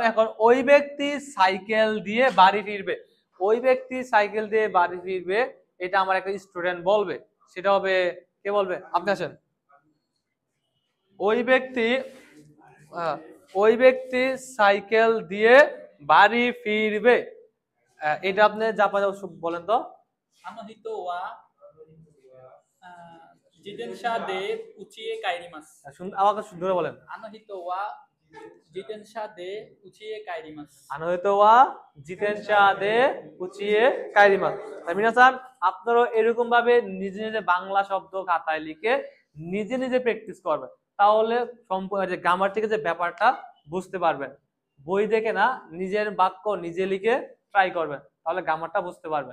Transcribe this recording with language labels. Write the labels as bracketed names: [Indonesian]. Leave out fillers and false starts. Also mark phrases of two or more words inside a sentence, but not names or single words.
[Bangla] এখন ওই ব্যক্তি সাইকেল দিয়ে বাড়ি ফিরবে। ওই ব্যক্তি সাইকেল দিয়ে বাড়ি ফিরবে, এটা আমার একটা স্টুডেন্ট বলবে। সেটা হবে, কে বলবে? আপনি আসেন। ওই ব্যক্তি ওই ব্যক্তি সাইকেল দিয়ে বাড়ি ফিরবে। এটা আপনি জাপানে বলেন তো। [Japanese] あの人は自転車で家へ帰ります。 [Bangla] আমাকে সুন্দর বলেন। [Japanese] あの人は自転車で家へ帰ります。あの人は自転車でうちへ帰ります. [Bangla] তাই মিনাসান আপনারা এরকম ভাবে নিজে নিজে বাংলা শব্দ খাতায় লিখে নিজে নিজে প্র্যাকটিস করবেন, তাহলে সম্পূর্ণ যে গ্রামাটিকের যে ব্যাপারটা বুঝতে পারবেন। বই দেখে না, নিজের বাক্য নিজে লিখে ট্রাই করবেন, তাহলে গ্রামারটা বুঝতে পারবেন।